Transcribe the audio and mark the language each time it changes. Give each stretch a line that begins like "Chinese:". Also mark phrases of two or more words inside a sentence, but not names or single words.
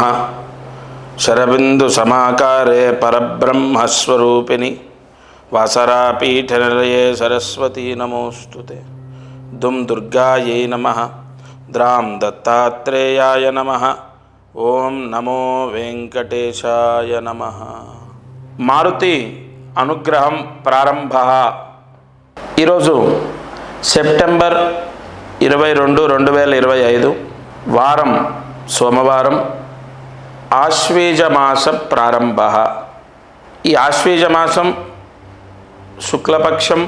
Sanskrit: शरबिन्दुसमाकारे परब्रह्मस्वरूपिणि वासरापीठनिलये सरस्वती नमोऽस्तुते। दुं दुर्गायै नमः। द्रां दत्तात्रेयाय नमः। ओं नमो वेंकटेशाय नमः। मारुति अनुग्रहं प्रारंभः।
Telugu: ఈరోజు సెప్టెంబర్ 22, 2025 వారం సోమవారం, ఆశ్వీజ మాస ప్రారంభ. ఈ ఆశ్వీజ మాసం శుక్లపక్షం.